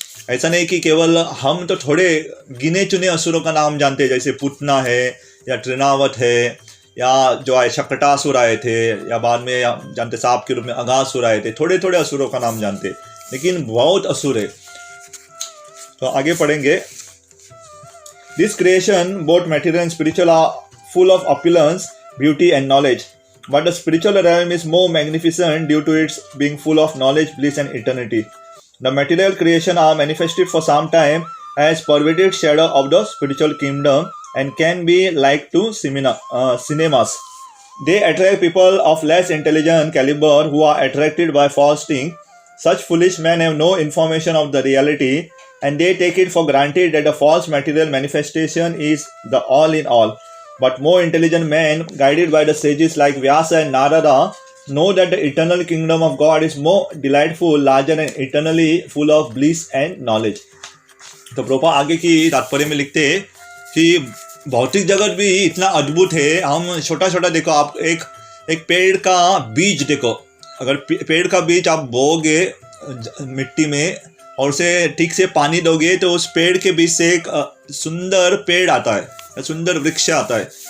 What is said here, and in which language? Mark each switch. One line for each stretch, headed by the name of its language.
Hindi: ऐसा नहीं कि केवल हम तो थोड़े गिने चुने असुरों का नाम जानते हैं, जैसे पुतना है या तृणावत है, या जो आए शकटासुर आए थे, या बाद में जानते सांप के रूप में अगासुर आए थे। थोड़े थोड़े असुरों का नाम जानते, लेकिन बहुत असुर है। तो आगे पढ़ेंगे।
English: This creation both material and spiritual are full of opulence, beauty and knowledge. but the spiritual realm is more magnificent due to its being full of knowledge, bliss, and eternity. The material creation are manifested for some time as pervaded shadow of the spiritual kingdom and can be like to cinemas. They attract people of less intelligent caliber who are attracted by false things. Such foolish men have no information of the reality and they take it for granted that the false material manifestation is the all in all. But more intelligent men, guided by the sages like Vyasa and Narada, know that the eternal kingdom of God is more delightful, larger and eternally full of bliss and knowledge.
Hindi: तो प्रभुपाद आगे की तात्पर्य में लिखते हैं कि भौतिक जगत भी इतना अद्भुत है. हम छोटा छोटा देखो, आप एक पेड़ का बीज देखो. अगर पेड़ का बीज आप बोओगे मिट्टी में और उसे ठीक से पानी दोगे तो उस पेड़ के बीच से एक सुंदर पेड़ आता है, सुंदर वृक्ष आता है.